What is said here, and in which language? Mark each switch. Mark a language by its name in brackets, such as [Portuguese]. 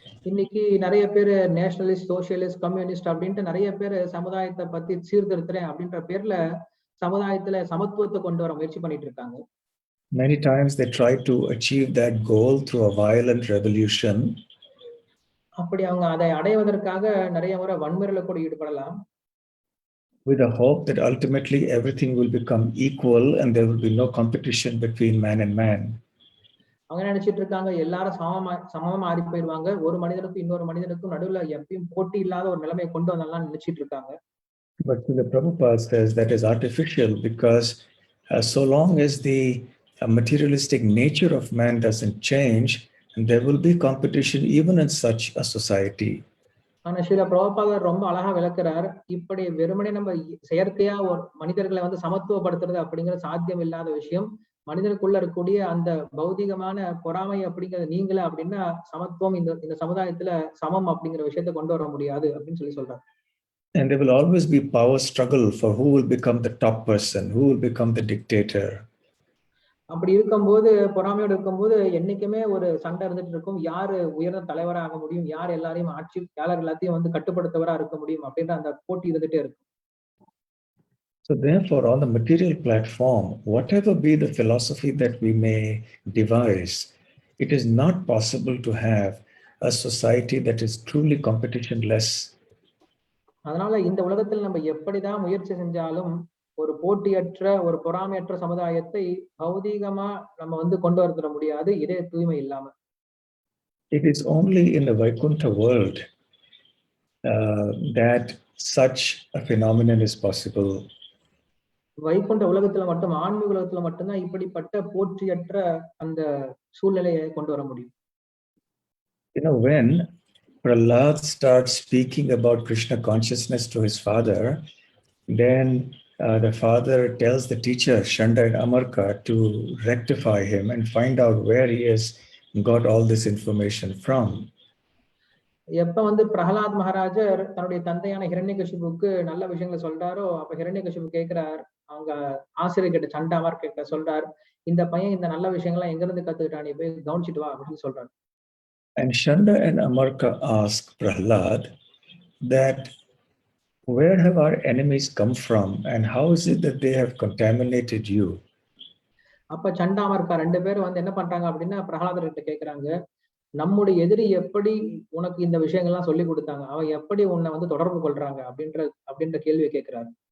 [Tamil] இன்னைக்கு நிறைய பேர் நேஷனலிஸ்ட், சோசியலிஸ்ட், கம்யூனிஸ்ட் அப்படின்ட்டு நிறைய பேர் சமுதாயத்தை பத்தி சீர்திருத்துறேன் அப்படின்ற பேர்ல சமுதாயத்துல சமத்துவத்தை கொண்டு வர முயற்சி பண்ணிட்டு இருக்காங்க. [English] Many times they try to achieve that goal through a violent revolution. [Tamil] அப்படி அவங்க அதை அடைவதற்காக நிறைய முறை வன்முறையில கூட ஈடுபடலாம். [English] With the hope that ultimately everything will become equal and there will be no competition between man and man. [Tamil] அவங்க நினைச்சிட்டு இருக்காங்க எல்லாரும் சமமா மாறி போயிடுவாங்க, ஒரு மனிதனுக்கும் இன்னொரு மனிதனுக்கும் நடுவுல எப்பயும் போட்டி இல்லாத ஒரு நிலைமையை கொண்டு வந்தலாம் நினைச்சிட்டு இருக்காங்க. [English] But the Prabhupada says that is artificial because so long as the materialistic nature of man doesn't change, and there will be competition even in such a society. [Tamil] ஆனா ஸ்ரீல பிரபுபாதர் ரொம்ப அழகா விளக்குறார், இப்படி வெறுமனே நம்ம செயற்கையா ஒரு மனிதர்களை வந்து சமத்துவப்படுத்துறது அப்படிங்கிறது சாத்தியம் இல்லாத விஷயம். மனிதனுக்குள்ள இருக்கக்கூடிய அந்த பௌதிகமான பொறாமை அப்படிங்கிறது நீங்கள அப்படின்னா சமத்துவம் இந்த சமுதாயத்துல சமம் அப்படிங்கிற விஷயத்தை கொண்டு வர முடியாது அப்படின்னு சொல்லி சொல்றாரு. [English] And there will always be power struggle for who will become the top person, who will become the dictator. [Tamil] அப்படி இருக்கும்போது, பொறாமையோடு இருக்கும்போது என்னைக்குமே ஒரு சண்டை இருந்துட்டு இருக்கும். யாரு உயர்ந்த தலைவரா ஆக முடியும், யார் எல்லாரையும் யார் எல்லாத்தையும் வந்து கட்டுப்படுத்தவரா இருக்க முடியும் அப்படின்ற அந்த போட்டி இருந்துட்டே இருக்கும். [English] So therefore, on the material platform, whatever be the philosophy that we may devise, it is not possible to have a society that is truly competition-less. [Tamil] அதனால இந்த உலகத்தில் நம்ம எப்படிதான் முயற்சி செஞ்சாலும் ஒரு போட்டியற்ற, ஒரு பொறாமையற்ற சமுதாயத்தை பௌதீகமா நம்ம வந்து கொண்டு வர முடியாது, இதே தூய்மை இல்லாம. [English] It is only in the Vaikuntha world that such a phenomenon is possible. [Tamil] Vaikunta உலகத்துல மட்டும், ஆன்மீக உலகத்துல மட்டும்தான் இப்படிப்பட்ட போற்றியற்ற அந்த சூழ்நிலையை கொண்டு வர முடியும். [English] You know, when Prahlad starts speaking about Krishna consciousness to his father, then the father tells the teacher Shanda and Amarka to rectify him and find out where he has got all this information from. [Tamil] எப்ப வந்து பிரஹலாத் மகாராஜர் தன்னுடைய தந்தையான ஹிரண்யகசிபுக்கு நல்ல விஷயங்களை சொல்றாரோ, அப்ப ஹிரண்யகசிபு கேட்கிறார், அவங்க ஆசிரியர் கிட்ட சண்டா அமர்க்க சொல்றார், இந்த பையன் இந்த நல்ல விஷயங்கள்லாம் எங்க இருந்து கத்துக்கிட்டான், நீ போய் கவனிச்சிட்டு வா அப்படின்னு சொல்றாரு. [English] And Shanda and Amarka ask Prahlad that where have our enemies come from and how is it that they have contaminated you? [Tamil] அப்ப சண்டா அமர்க்கா ரெண்டு பேரும் வந்து என்ன பண்றாங்க அப்படின்னா பிரஹலாதர் கிட்ட கேட்கிறாங்க, நம்முடைய எதிரி எப்படி உனக்கு இந்த விஷயங்கள்லாம் சொல்லி கொடுத்தாங்க, அவன் எப்படி உன்னை வந்து தொடர்பு கொள்றாங்க அப்படின்ற கேள்வியை கேட்கிறாரு.